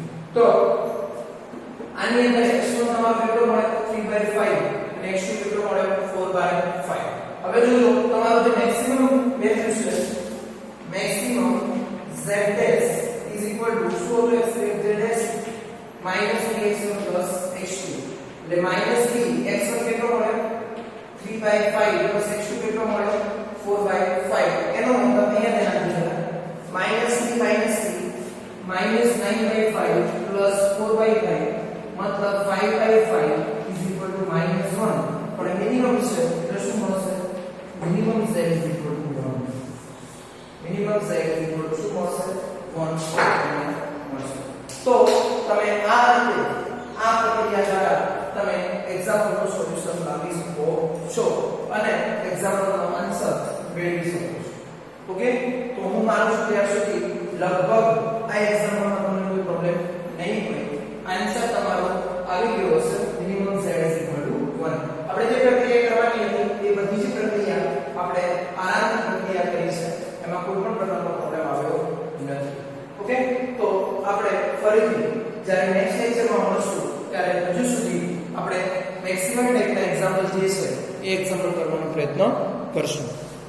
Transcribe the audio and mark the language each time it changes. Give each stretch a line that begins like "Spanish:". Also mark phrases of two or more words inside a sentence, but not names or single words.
Gujarati: તો આની અંદર x1 તમારો કેટલો મળે 3/5 અને x2 કેટલો મળે 4/5. હવે જો તમારો જે
English: maximum value
Gujarati: છે
English: maximum z' is equal to 4x minus 3x1 plus
Gujarati: x2 એટલે
English: minus 3 x1
Gujarati: કેટલો મળે 3/5
English: plus x2
Gujarati: કેટલો મળે 4/5 એનો મતલબ અહીંયા ધ્યાન આપજો
English: minus 3 minus 9/5 plus 4/5
Gujarati: मतलब
English: 5/5 is equal to -1
Gujarati: પણ મિનિમમ છે એટલે શું મળશે
English: minimum z is equal to 1 minimum z is equal to
Gujarati: શું મળશે 1 મળશે. તો તમે આ રીતે આ પ્રક્રિયા દ્વારા તમે એક્ઝામ્પલ નું સોલ્યુશન લાવી શકો છો અને એક્ઝામ્પલ નો આન્સર મેળવી શકો છો. ઓકે, તો હું માનું છું ત્યાં સુધી લગભગ આ એક્ઝામ્પલમાં તમને કોઈ પ્રોબ્લેમ નહીં પડે. આન્સર તમારો આવી ગયો હશે
English: minimum z is equal to 1.
Gujarati: આપણે જે પ્રક્રિયા કરવાની હતી એ બધી જ પ્રક્રિયા આપણે આરામથી પ્રક્રિયા કરી છે, એમાં કોઈ પણ પ્રકારનો પ્રોબ્લેમ આવ્યો નથી. ઓકે, તો આપણે ફરીથી જ્યારે નેક્સ્ટ લેક્ચરમાં મળશું ત્યારે હજુ સુધી આપણે મેક્સિમમ ટાઈપના એક્ઝામ્પલ જે છે એ એક્ઝામ્પલ કરવાનો પ્રયત્ન કરશું.